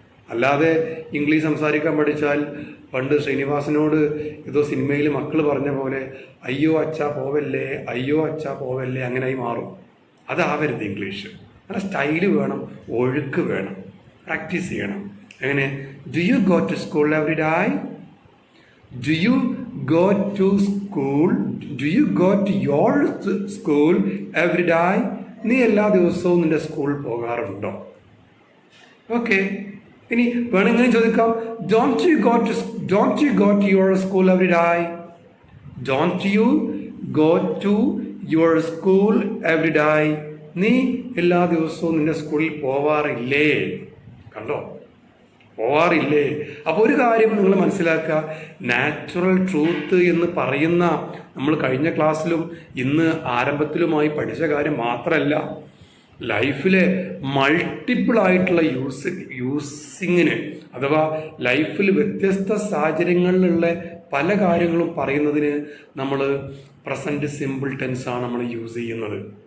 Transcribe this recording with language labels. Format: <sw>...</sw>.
<ml>അല്ലാതെ ഇംഗ്ലീഷ് സംസാരിക്കാൻ പഠിച്ചാൽ പണ്ട് ശ്രീനിവാസനോട് ഏതോ സിനിമയിൽ മക്കൾ പറഞ്ഞ പോലെ അയ്യോ അച്ഛാ പോവല്ലേ, അയ്യോ അച്ഛാ പോവല്ലേ, അങ്ങനെയായി മാറും. അതാവരുത് ഇംഗ്ലീഷ്. നല്ല സ്റ്റൈല് വേണം, ഒഴുക്ക് വേണം, പ്രാക്ടീസ് ചെയ്യണം. എങ്ങനെ?</ml> <en>Do you go to school every day? Do you go to school? Do you go to your school every day?</en> <ml>നീ എല്ലാ ദിവസവും നിന്റെ സ്കൂളിൽ പോകാറുണ്ടോ? ഓക്കെ. ഇനി വേണമെങ്കിലും ചോദിക്കാം,</ml> <en>don't you go to your school every day? Don't you go to your school every day?</en> <ml>നീ എല്ലാ ദിവസവും നിന്റെ സ്കൂളിൽ പോവാറില്ലേ? കണ്ടോ, പോവാറില്ലേ? അപ്പോൾ ഒരു കാര്യം നിങ്ങൾ മനസ്സിലാക്കുക, നാച്ചുറൽ ട്രൂത്ത് എന്ന് പറയുന്ന നമ്മൾ കഴിഞ്ഞ ക്ലാസ്സിലും ഇന്ന് ആരംഭത്തിലുമായി പഠിച്ച കാര്യം മാത്രമല്ല, ലൈഫിലെ മൾട്ടിപ്പിൾ ആയിട്ടുള്ള യൂസിങ്ങിന് അഥവാ ലൈഫിൽ വ്യത്യസ്ത സാഹചര്യങ്ങളിലുള്ള പല കാര്യങ്ങളും പറയുന്നതിന് നമ്മൾ പ്രസൻറ്റ് സിമ്പിൾ ടെൻസാണ് നമ്മൾ യൂസ് ചെയ്യുന്നത്.</ml>